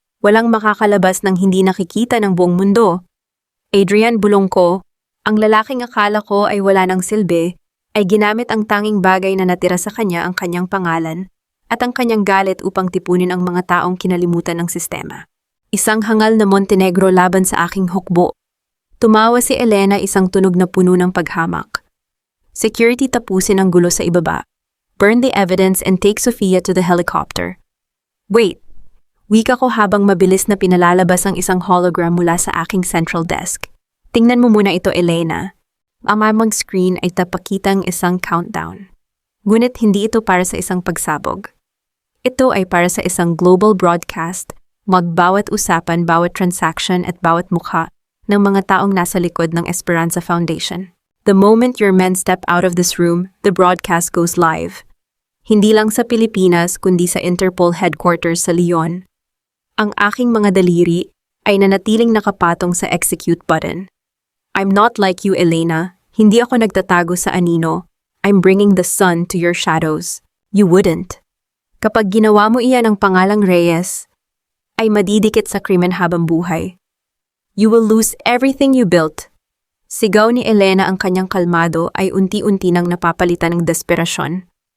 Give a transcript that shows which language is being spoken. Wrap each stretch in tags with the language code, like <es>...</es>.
<tl>Walang makakalabas ng hindi nakikita ng buong mundo. Adrian, bulong ko, ang lalaking akala ko ay wala ng silbi, ay ginamit ang tanging bagay na natira sa kanya, ang kanyang pangalan, at ang kanyang galit upang tipunin ang mga taong kinalimutan ng sistema. Isang hangal na Montenegro laban sa aking hukbo. Tumawa si Elena, isang tunog na puno ng paghamak. Security, tapusin ang gulo sa ibaba.</tl> <en>Burn the evidence and take Sofia to the helicopter. Wait!</en> <tl>Wika ko habang mabilis na pinalalabas ang isang hologram mula sa aking central desk. Tingnan mo muna ito, Elena. Ang mamang screen ay tapakitang isang countdown. Ngunit hindi ito para sa isang pagsabog. Ito ay para sa isang global broadcast, magbawat usapan, bawat transaction at bawat mukha ng mga taong nasa likod ng Esperanza Foundation.</tl> <en>The moment your men step out of this room, the broadcast goes live.</en> <tl>Hindi lang sa Pilipinas kundi sa Interpol headquarters sa Lyon. Ang aking mga daliri ay nanatiling nakapatong sa execute button.</tl> <en>I'm not like you, Elena.</en> <tl>Hindi ako nagtatago sa anino.</tl> <en>I'm bringing the sun to your shadows. You wouldn't.</en> <tl>Kapag ginawa mo iyan ng pangalang Reyes, ay madidikit sa krimen habang buhay.</tl> <en>You will lose everything you built.</en> <tl>Sigaw ni Elena, ang kanyang kalmado ay unti-unti nang napapalitan ng desperasyon.</tl>